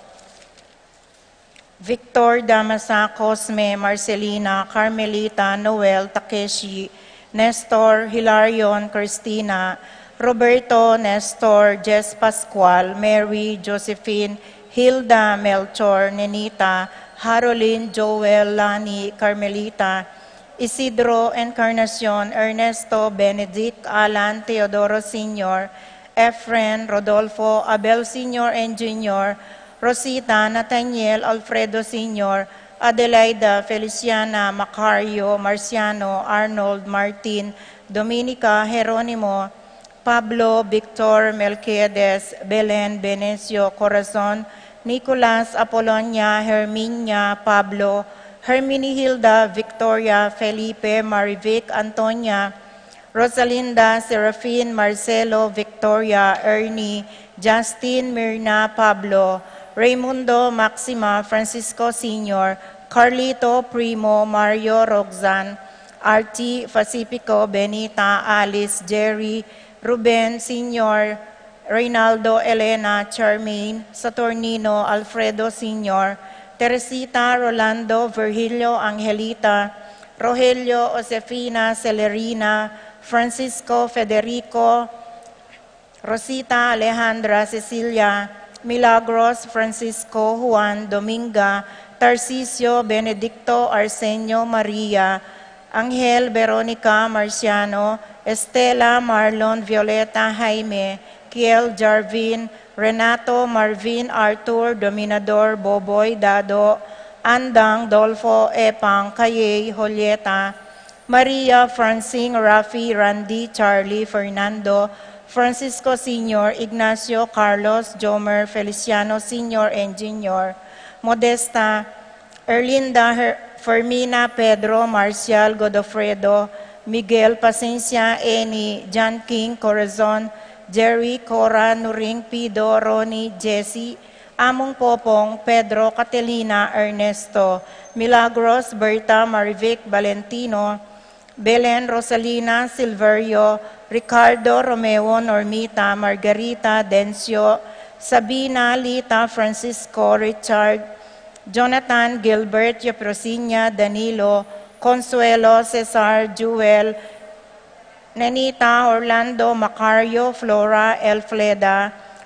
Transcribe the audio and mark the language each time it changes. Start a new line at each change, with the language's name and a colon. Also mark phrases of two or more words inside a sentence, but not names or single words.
Filipino: Victor, Damasa, Cosme, Marcelina, Carmelita, Noel, Takeshi, Nestor, Hilarion, Christina, Roberto, Nestor, Jess Pascual, Mary, Josephine, Hilda, Melchor, Nenita, Harolyn, Joel, Lani, Carmelita, Isidro, Encarnacion, Ernesto, Benedict, Alan, Teodoro Sr., Efren, Rodolfo, Abel Sr. and Jr., Rosita, Nathaniel, Alfredo Sr., Adelaida, Feliciana, Macario, Marciano, Arnold, Martin, Dominica, Jeronimo, Pablo, Victor, Melquiades, Belen, Benecio, Corazon, Nicolas, Apolonia, Herminia, Pablo, Herminihilda, Victoria, Felipe, Marivic, Antonia, Rosalinda, Serafin, Marcelo, Victoria, Ernie, Justin, Mirna, Pablo, Raimundo, Maxima, Francisco Sr., Carlito, Primo, Mario, Roxanne, Artie, Pacifico, Benita, Alice, Jerry, Ruben, Sr., Reynaldo, Elena, Charmaine, Saturnino, Alfredo Sr., Teresita, Rolando, Virgilio, Angelita, Rogelio, Josefina, Celerina, Francisco, Federico, Rosita, Alejandra, Cecilia, Milagros, Francisco, Juan, Dominga, Tarcisio, Benedicto, Arsenio, Maria, Angel, Veronica, Marciano, Estela, Marlon, Violeta, Jaime, Kiel, Jarvin, Renato, Marvin, Arthur, Dominador, Boboy, Dado, Andang, Dolfo, Epang, Kayay, Julieta, Maria, Francine, Rafi, Randy, Charlie, Fernando, Francisco Sr., Ignacio, Carlos, Jomer, Feliciano Sr. and Jr., Modesta, Erlinda, Fermina, Pedro, Marcial, Godofredo, Miguel, Pacencia, Eni, John King, Corazon, Jerry, Cora, Nuring, Pido, Ronnie, Jesse, Among Popong, Pedro, Catelina, Ernesto, Milagros, Berta, Marivic, Valentino, Belen, Rosalina, Silverio, Ricardo, Romeo, Normita, Margarita, Dencio, Sabina, Lita, Francisco, Richard, Jonathan, Gilbert, Yeprosinia, Danilo, Consuelo, Cesar, Jewel, Nenita, Orlando, Macario, Flora, Elfleda,